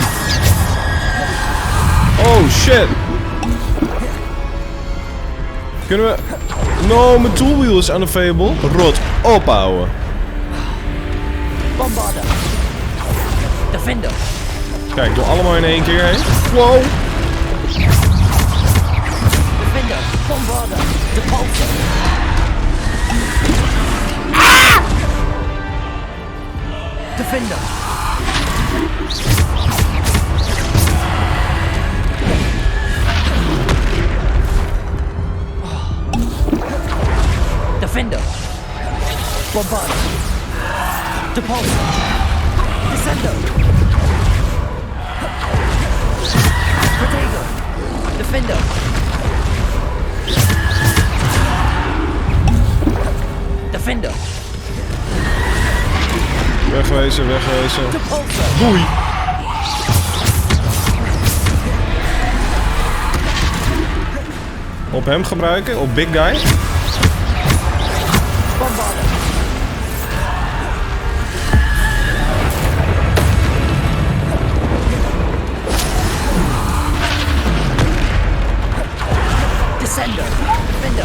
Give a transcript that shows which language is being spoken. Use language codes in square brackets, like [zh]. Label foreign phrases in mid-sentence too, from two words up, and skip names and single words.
[en] Oh shit. [nl] Kunnen we... No, mijn [en] toolwheel is unavailable. [nl] Rot ophouden. Bombarder. Defender. Kijk, doe allemaal in één keer heen. Wow. Defender. Bombarder. Depulsor. Defender. Defender. Bombarder. Depulsor. Descendo. Potato. Defender. Defender. Wegwezen, wegwezen. Depulsor. Doei. Op hem gebruiken, op [en] big guy. [nl] Bombarder. Descender. Defender.